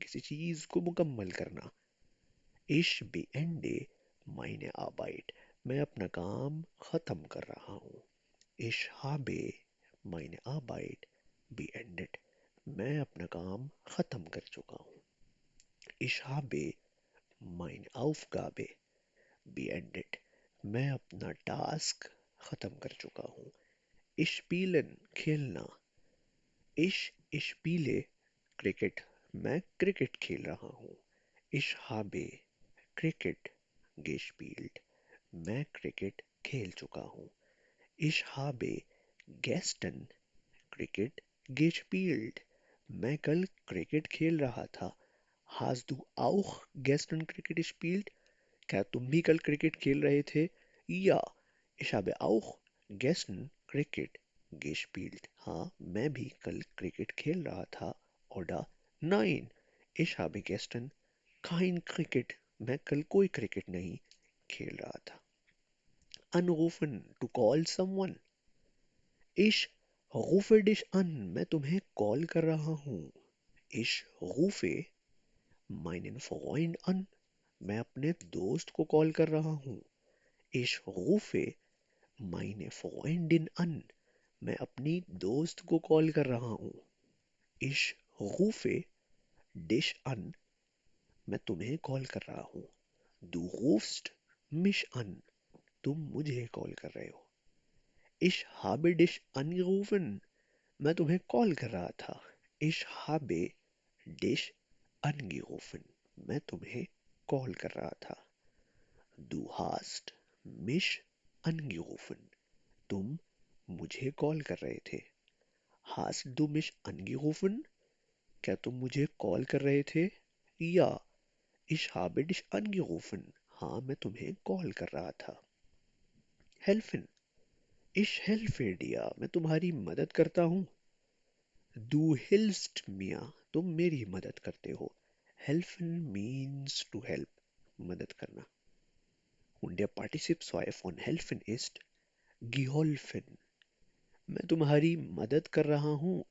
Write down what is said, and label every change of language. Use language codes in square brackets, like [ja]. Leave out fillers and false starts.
[hi] किसी चीज को मुकम्मल करना. [de] Ich beende meine Arbeit. [hi] मैं अपना काम खत्म कर रहा हूँ. [de] Ich habe meine Arbeit beendet. [hi] मैं अपना काम खत्म कर चुका हूँ. [de] Ich habe meine Aufgabe beendet. [hi] मैं अपना टास्क खत्म कर चुका हूँ. [de] Ich spielen खेलना. Ich spiele क्रिकेट. [hi] मैं क्रिकेट खेल रहा हूँ. [de] Ich habe Cricket gespielt. [hi] मैं क्रिकेट खेल चुका हूँ. [de] Ich habe gestern Cricket gespielt. [hi] मैं कल क्रिकेट खेल रहा था. [de] Hast du auch gestern Cricket gespielt? [hi] क्या तुम भी कल क्रिकेट खेल रहे थे? [de] Ja, ich habe auch gestern Cricket gespielt. [hi] हाँ, मैं भी कल क्रिकेट खेल रहा था. [de] Oder nein, ich habe gestern kein Cricket. [hi] मैं कल कोई क्रिकेट नहीं खेल रहा था. [en] Anrufen, to call someone. [de] Ich rufe dich an. [hi] मैं तुम्हें कॉल कर रहा हूँ. [de] Ich rufe meinen Freund an. [hi] मैं अपने दोस्त को कॉल कर रहा हूँ. [de] Ich rufe meine Freundin an. [hi] मैं अपनी दोस्त को कॉल कर रहा हूँ. [de] Ich rufe dich an. [hi] मैं तुम्हें कॉल कर रहा हूँ. [de] Du rufst मिश अन, [hi] तुम मुझे कॉल कर रहे हो। [de] इश habe dich angerufen, [hi] मैं तुम्हें कॉल कर रहा था। [de] इश habe dich angerufen, [hi] मैं तुम्हें कॉल कर रहा था। [de] Du hast mich angerufen, [hi] तुम मुझे कॉल कर रहे थे। [de] Hast du mich angerufen, [hi] क्या तुम मुझे कॉल कर रहे थे? [de] या ich habe dich angerufen, [hi] हाँ मैं तुम्हें कॉल कर रहा था। [de] Helfen, ich helfe dir, [hi] मैं तुम्हारी मदद करता हूँ। [de] Du hilfst mir, [hi] तुम मेरी मदद करते हो। [en] Helfen means to help, [hi] मदद करना। [de] Und der Partizipsweise von helfen ist geholfen, [hi] मैं तुम्हारी मदद कर रहा हूँ।